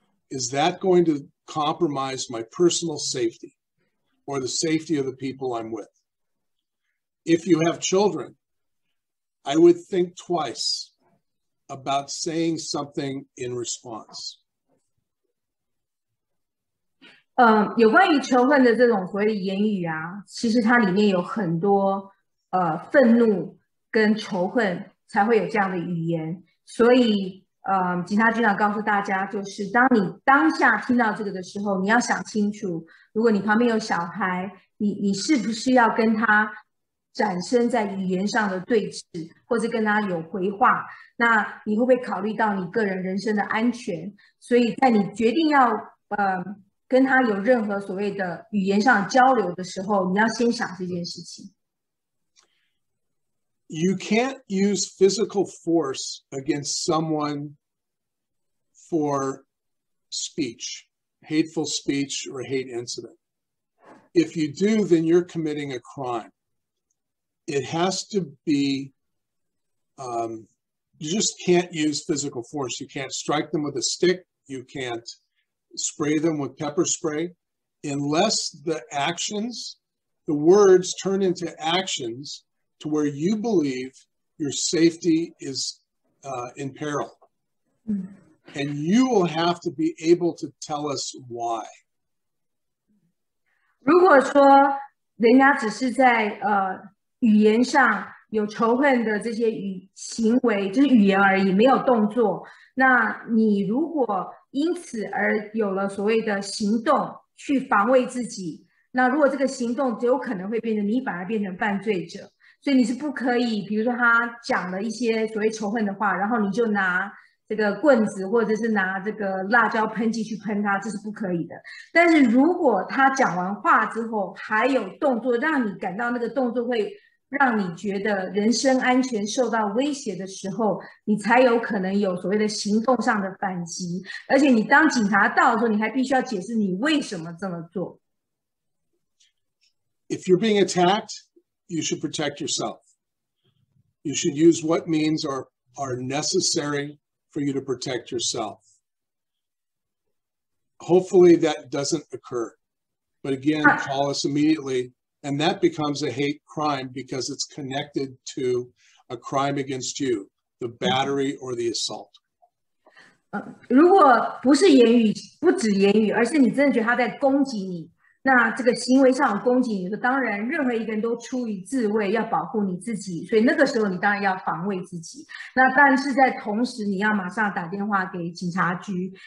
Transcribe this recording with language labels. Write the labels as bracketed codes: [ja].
[en] Is that going to compromise my personal safety or the safety of the people I'm with? If you have children, I would think twice about saying something in response. [zh] 有关于仇恨的这种所谓的言语啊，其实它里面有很多愤怒跟仇恨才会有这样的语言，所以警察局长告诉大家，就是当你当下听到这个的时候，你要想清楚，如果你旁边有小孩，你是不是要跟他展生在语言上的对峙，或者跟他有回话？那你会不会考虑到你个人人身的安全？所以在你决定要跟他有任何所谓的语言上的交流的时候，你要先想这件事情。 [en] You can't use physical force against someone for speech, hateful speech or hate incident. If you do, then you're committing a crime. It has to be, you just can't use physical force. You can't strike them with a stick. You can't spray them with pepper spray unless the actions, the words turn into actions to where you believe your safety is in peril. And you will have to be able to tell us why. [zh] 如果说人家只是在语言上有仇恨的这些行为，就是语言而已，没有动作，那你如果因此而有了所谓的行动去防卫自己，那如果这个行动有可能会变成你反而变成犯罪者。所以你是不可以，比如说他讲了一些所谓仇恨的话，然后你就拿这个棍子或者是拿这个辣椒喷剂去喷他，这是不可以的。但是如果他讲完话之后还有动作，让你感到那个动作会让你觉得人身安全受到威胁的时候，你才有可能有所谓的行动上的反击。而且你当警察到的时候，你还必须要解释你为什么这么做。 [en] If you're being attacked, you should protect yourself. You should use what means are necessary for you to protect yourself. Hopefully that doesn't occur. But again, call us immediately. And that becomes a hate crime because it's connected to a crime against you, the battery or the assault. [zh] 如果不是言语，不止言语，而是你真的觉得他在攻击你，那这个行为上有攻击你的，当然任何一个人都出于自卫，要保护你自己，所以那个时候你当然要防卫自己。那但是在同时，你要马上打电话给警察局。